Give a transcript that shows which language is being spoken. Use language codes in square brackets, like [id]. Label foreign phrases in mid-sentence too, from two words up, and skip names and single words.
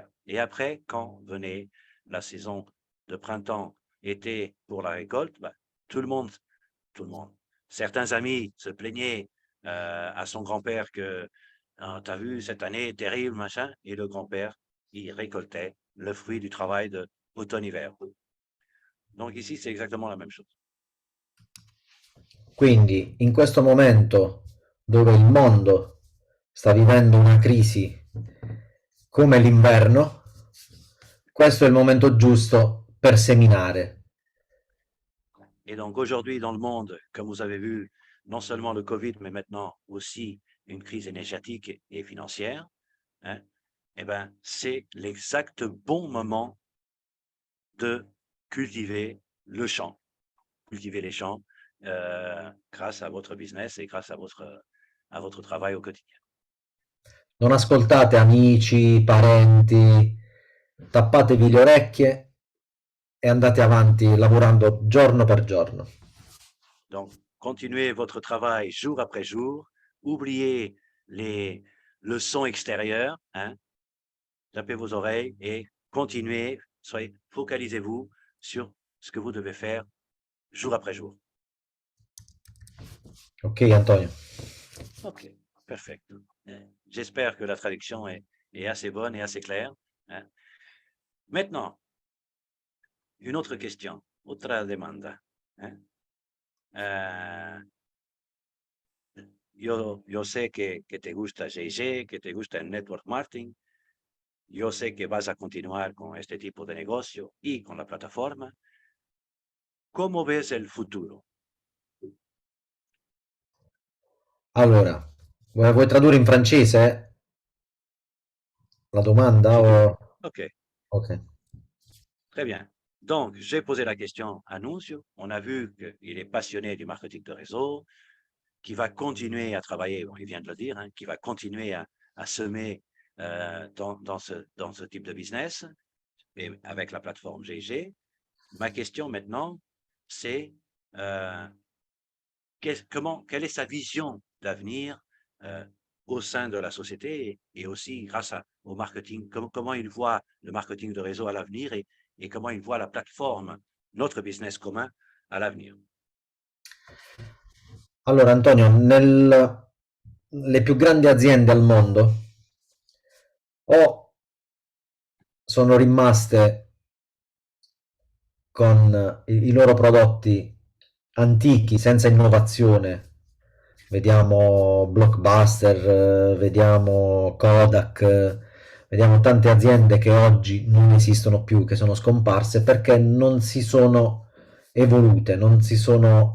[fr] Et après, quand venait la saison de printemps, été pour la récolte, bah, tout le monde, certains amis se plaignaient à son grand-père que ah, t'as vu cette année terrible, machin, et le grand-père, il récoltait le fruit du travail de automne-hiver. Donc ici, c'est exactement la même chose. [it] Quindi in questo momento dove il mondo sta vivendo una crisi come l'inverno, questo è il momento giusto per seminare. [fr] Et donc aujourd'hui, dans le monde, comme vous avez vu, non seulement le Covid, mais maintenant aussi une crise énergétique et financière, hein, eh ben, c'est l'exact bon moment de cultiver le champ, cultiver les champs grâce à votre business et grâce à votre travail au quotidien. [it] Non ascoltate amici, parenti, tappatevi le orecchie e andate avanti lavorando giorno per giorno. [fr] Donc, continuez votre travail jour après jour, oubliez le son extérieur, hein, tapez vos oreilles et continuez, focalisez-vous sur ce que vous devez faire jour après jour. Ok Antonio? [en] Ok, perfect. [fr] J'espère que la traduction est assez bonne et assez claire, hein. Maintenant, une autre question, [es] otra demanda, hein. Yo sé que te gusta GG, que te gusta el [en] network marketing. [es] Yo sé que vas a continuar con este tipo de negocio y con la plataforma. ¿Cómo ves el futuro? [it] Allora, vuoi tradurre in francese la domanda? [fr] Si tu veux. Ok, Ok. très bien. Donc, j'ai posé la question à Nunzio. On a vu qu'il est passionné du marketing de réseau, qui va continuer à travailler, bon, il vient de le dire, hein, qui va continuer à semer dans ce type de business et avec la plateforme GG. Ma question maintenant, c'est quelle est sa vision d'avenir au sein de la société et aussi grâce au marketing, comment il voit le marketing de réseau à l'avenir et comment il voit la plateforme, notre business commun à l'avenir. [it] Allora Antonio, le più grandi aziende al mondo o sono rimaste con i loro prodotti antichi, senza innovazione, vediamo Blockbuster, vediamo Kodak, vediamo tante aziende che oggi non esistono più, che sono scomparse perché non si sono evolute, non si sono